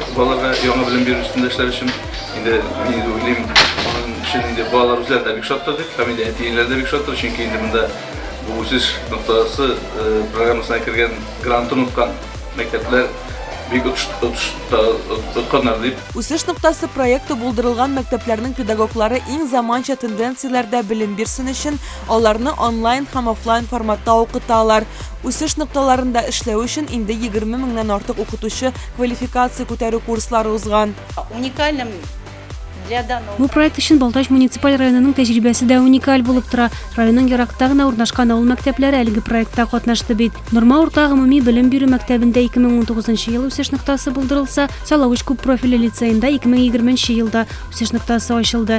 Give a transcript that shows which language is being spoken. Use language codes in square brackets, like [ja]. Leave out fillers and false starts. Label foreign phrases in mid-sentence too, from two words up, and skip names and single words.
[tt] Балаларга яңа белем бирү өстендә эшләр өчен инде мин уйлыйм, аның өчен инде балалар үзләре дә бик шаттыр, һәм инде әти-әниләр дә бик шаттыр, чөнки инде монда бу үсеш ноктасы программасына кергән грантын уткан мәктәпләр бик отканнар дип. Үсеш ноктасы проекты булдырылган мәктәпләрнең педагоглары иң заманча тенденцияләрдә белем бирсен өчен аларны онлайн һәм офлайн форматта укыталар. Үсеш нокталарында эшләү өчен инде 20 меңнән артык укытучы квалификация күтәрү курслары узган. [ru] Уникальным для данного. [tt] Бу проект өчен Балтач муниципаль районының тәҗрибәсе дә уникаль булып тора. Районның еракта гына урнашкан авыл мәктәпләре әлеге проектта катнашты бит. Норма урта гомуми белем бирү мәктәбендә 2019 ел үсеш ноктасы булдырылса, Салавыч күп профильле лицейында 2020 елда үсеш ноктасы ачылды.